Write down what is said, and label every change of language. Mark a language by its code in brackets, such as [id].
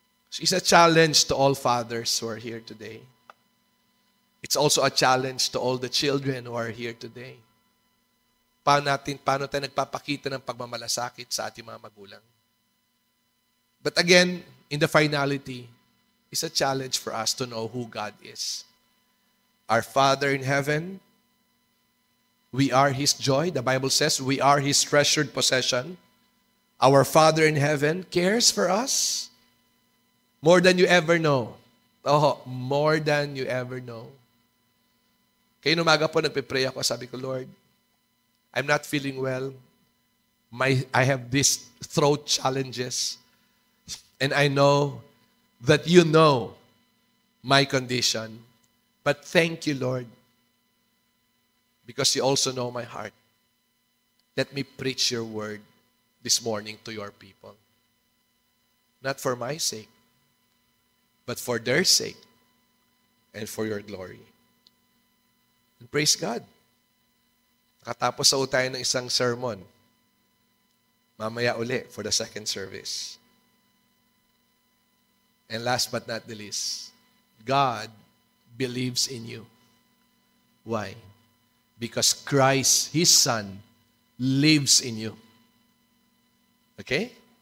[en] So it's a challenge to all fathers who are here today. It's also a challenge to all the children who are here today. [tl] Paano tayo nagpapakita ng pagmamalasakit sa ating mga magulang? [en] But again, in the finality, it's a challenge for us to know who God is. Our Father in heaven, we are His joy. The Bible says we are His treasured possession. Our Father in heaven cares for us more than you ever know. Oh, more than you ever know. [tl] Kaya umaga po nagpe-pray ako, sabi ko, [en] Lord, I'm not feeling well. I have these throat challenges. And I know that you know my condition. But thank you, Lord, because you also know my heart. Let me preach your word this morning to your people. Not for my sake, but for their sake and for your glory. And praise God. [tl] Nakatapos sa tayo ng isang sermon. Mamaya uli [en] for the second service. And last but not the least, God believes in you. Why? Because Christ, His Son, lives in you. Okay?